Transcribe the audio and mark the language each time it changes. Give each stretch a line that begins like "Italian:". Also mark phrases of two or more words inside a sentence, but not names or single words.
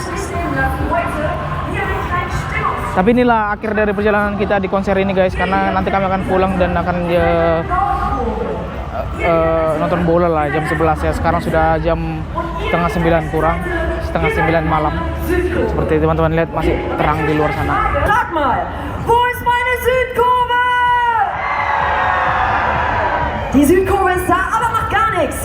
Indonesian: Tapi inilah akhir dari perjalanan kita di konser ini guys, karena nanti kami akan pulang dan akan nonton bola lah jam 11 ya. Sekarang sudah jam setengah 9 kurang, setengah 9 malam. Seperti teman-teman lihat masih terang di luar sana.
German: Sag mal, wo ist meine Südkurve? Die Südkurve ist da, aber macht gar nichts.